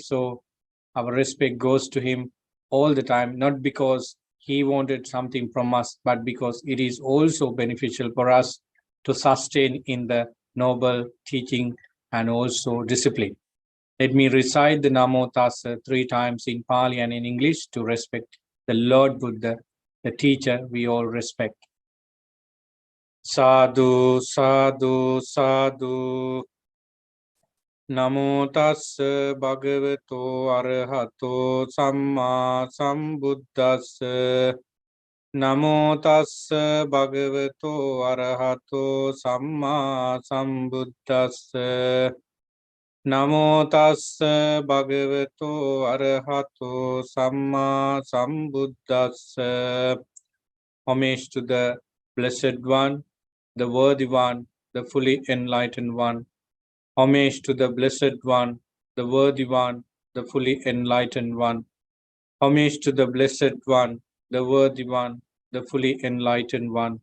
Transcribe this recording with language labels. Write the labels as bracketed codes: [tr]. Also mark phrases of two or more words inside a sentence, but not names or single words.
[en] So our respect goes to him all the time, not because he wanted something from us, but because it is also beneficial for us to sustain in the noble teaching and also discipline. Let me recite the Namo Tassa 3 times in Pali and in English to respect the Lord Buddha, the teacher we all respect. [pi] Sadhu, sadhu, sadhu. Namo tassa bhagavato arahato samma sambuddhassa. Namo tassa bhagavato arahato samma sambuddhassa. Namo tassa bhagavato arahato samma sambuddhassa. [en] Homage to the Blessed One, the Worthy One, the fully enlightened one. Homage to the Blessed One, the Worthy One, the fully enlightened one. Homage to the Blessed One, the Worthy One, the fully enlightened one.